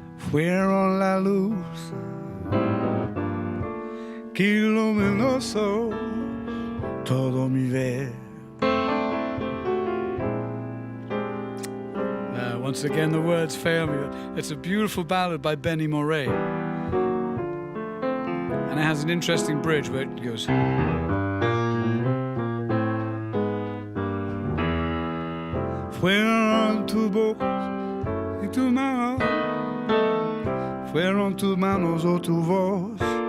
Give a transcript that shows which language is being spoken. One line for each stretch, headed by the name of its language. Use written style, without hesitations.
Spanish: Fueron la luz que iluminó todo mi ver.
English: Once again, the words fail me. It's a beautiful ballad by Benny Moré. And it has an interesting bridge where it goes...
Spanish: Fueron tus bocas y tus manos, fueron tus manos o tu voz.